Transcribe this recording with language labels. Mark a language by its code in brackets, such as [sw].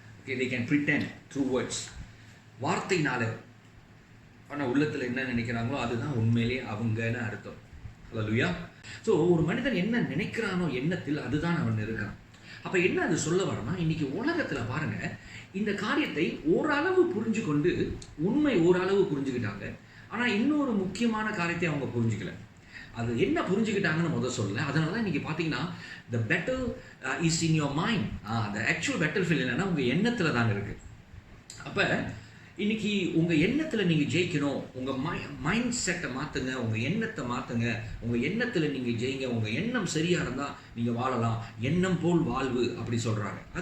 [en] Okay, they can pretend through words. [ta] வார்த்தையினால, ஆனால் உள்ளத்தில் என்ன நினைக்கிறாங்களோ அதுதான் உண்மையிலே அவங்கன்னு அர்த்தம். ஹல்லேலூயா. ஸோ ஒரு மனிதன் என்ன நினைக்கிறானோ எண்ணத்தில் அதுதான் அவன் இருக்கான். அப்போ என்ன அது சொல்ல வரனா, இன்னைக்கு உலகத்தில் பாருங்க, இந்த காரியத்தை ஓரளவு புரிஞ்சு கொண்டு, உண்மை ஓரளவு புரிஞ்சுக்கிட்டாங்க. ஆனால் இன்னொரு முக்கியமான காரியத்தை அவங்க புரிஞ்சுக்கல. அது என்ன புரிஞ்சுக்கிட்டாங்கன்னு முதல் சொல்லலை. அதனால தான் இன்றைக்கி பார்த்தீங்கன்னா [en] the battle is in your mind. the actual battlefield [ta] என்னன்னா உங்கள் எண்ணத்தில் தான் இருக்குது. அப்போ இன்னைக்கு உங்கள் எண்ணத்தில் நீங்கள் ஜெயிக்கணும், உங்கள் மைண்ட் செட்டை மாற்றுங்க, உங்கள் எண்ணத்தை மாற்றுங்க, உங்கள் எண்ணத்தில் நீங்கள் ஜெயிங்க. உங்கள் எண்ணம் சரியாக இருந்தால் நீங்கள் வாழலாம். எண்ணம் போல் வாழ்வு அப்படி சொல்கிறாங்க.